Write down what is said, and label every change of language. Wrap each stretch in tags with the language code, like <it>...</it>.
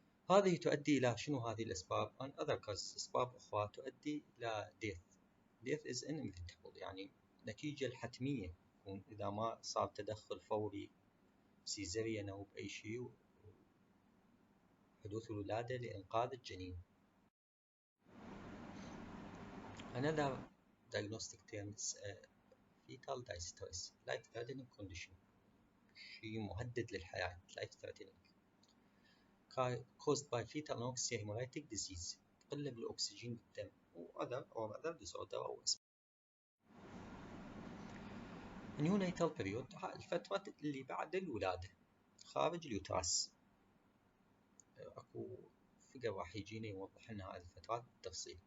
<ar>هذه تؤدي إلى شنو هذه الأسباب؟</ar> <en>and other causes</en> <ar>أسباب أخرى تؤدي إلى death.</ar> <en>death is inevitable</en> <ar>يعني نتيجة الحتمية يكون إذا ما صار تدخل فوري سيزاريان أو بأي شيء حدوث الولادة لإنقاذ الجنين.</ar> <en>Another diagnostic term is fetal distress, life-threatening condition.</en> <ar>شيء مهدد للحياة</ar> <en>life threatening caused by fetal anoxia hemolytic disease.</en> <ar>تقلب الأكسجين بالدم</ar> <en>or other disorder</en> <ar>أو</ar> <en>neonatal period</en> <ar>الفترة اللي بعد الولادة خارج اليوتراس. أكو فيجر راح يجينا يوضح لنا هذه الفترات بالتفصيل.</ar>